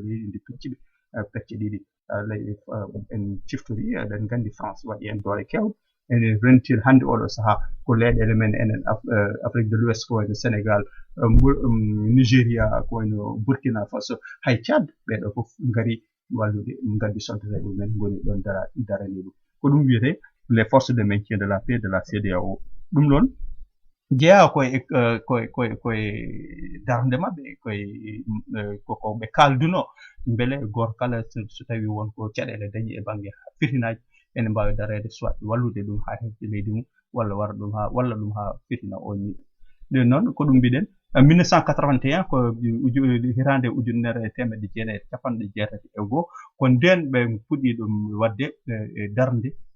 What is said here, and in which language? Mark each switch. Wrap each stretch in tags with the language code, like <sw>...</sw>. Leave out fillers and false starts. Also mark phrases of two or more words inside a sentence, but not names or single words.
<ff>leydi ndi pecciɓe pecce ɗiɗi en ciftori eɗen gandi France waɗi hen doole kewɗe ene rentir hande oɗo saaha ko leyɗele men enen Afrique de l'Ouest ko wayno Sénégal Nigéria ko wayno Burkina Faso hay Tchad ɓeɗo fof ngari wallude gaddi soldateɓe men goni ɗon darani ɗum ko ɗum wiyete</ff> <fr>les forces de maintien de la paix de la CEDEAO</fr> <ff>ɗum noon jeeya koye darde maɓɓe koko ɓe kalduno beele goto kala so tawi wonko caɗele dañi e banggue fitinaji ene mbawi darede soit wallude ɗum ha hefde leydi mum walla walla ɗum ha fitina o ñiiɓe nden noon ko ɗum mbiɗen 1981 ko hitande ujunere e temedde jeenayi e capanɗe jeetati e goho ko nden ɓe puɗɗi ɗum wadde e darde</ff>